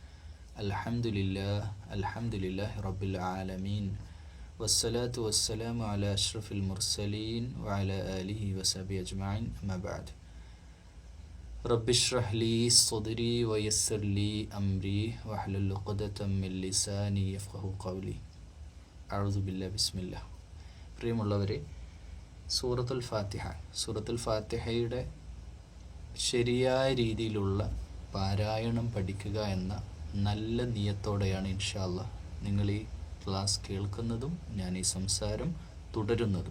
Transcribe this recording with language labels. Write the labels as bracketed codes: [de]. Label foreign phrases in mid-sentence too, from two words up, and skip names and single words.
[ar] الحمد لله رب العالمين والصلاة والسلام على أشرف المرسلين وعلى آله وصحبه أجمعين أما بعد. رب اشرح لي صدري ويسر لي أمري واحلل عقدة من لساني يفقهوا قولي. أعوذ بالله بسم الله. [ml] പ്രിയമുള്ളവരെ, സൂറത്തുൽ ഫാത്തിഹയുടെ ശരിയായ രീതിയിലുള്ള പാരായണം പഠിക്കുക എന്ന നല്ല നിയത്തോടെയാണ് [ar] إن شاء الله [ml] നിങ്ങൾ ഈ ക്ലാസ് കേൾക്കുന്നതും ഞാൻ ഈ സംസാരം തുടരുന്നതും.